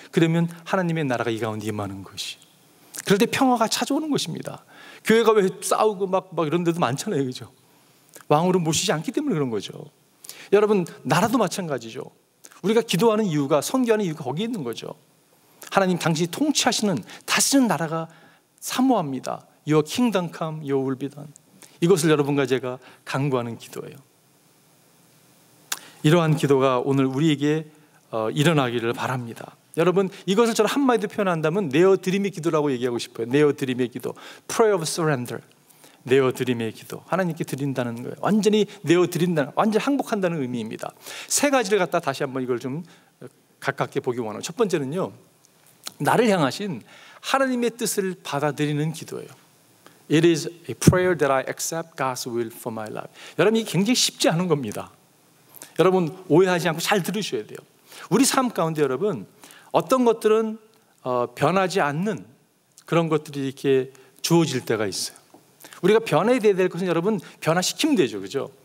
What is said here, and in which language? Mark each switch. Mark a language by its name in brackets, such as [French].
[Korean] 그러면 하나님의 나라가 이 가운데 임하는 것이, 그럴 때 평화가 찾아오는 것입니다. 교회가 왜 싸우고 막 이런 데도 많잖아요, 그죠? 왕으로 모시지 않기 때문에 그런 거죠. 여러분, 나라도 마찬가지죠. 우리가 기도하는 이유가, 선교하는 이유가 거기에 있는 거죠. 하나님 당신이 통치하시는, 다스리는 나라가 사모합니다. [English] Your kingdom come, your will be done. [Korean] 이것을 여러분과 제가 간구하는 기도예요. 이러한 기도가 오늘 우리에게 일어나기를 바랍니다. 여러분, 이것을 저는 한마디로 표현한다면 내어드림의 기도라고 얘기하고 싶어요. 내어드림의 기도, [English] prayer of surrender. [Korean] 내어드림의 기도, 하나님께 드린다는 거예요. 완전히 내어드린다는, 완전히 항복한다는 의미입니다. 세 가지를 갖다 다시 한번 이걸 좀 가깝게 보기 원해요. 첫 번째는요, 나를 향하신 하나님의 뜻을 받아들이는 기도예요. [English] It is a prayer that I accept God's will for my life. [Korean] 여러분, 이게 굉장히 쉽지 않은 겁니다. 여러분, 오해하지 않고 잘 들으셔야 돼요. 우리 삶 가운데 여러분, 어떤 것들은 변하지 않는 그런 것들이 이렇게 주어질 때가 있어야 우리가 변해야 될 것은 여러분, 변화시키면 되죠, 그죠?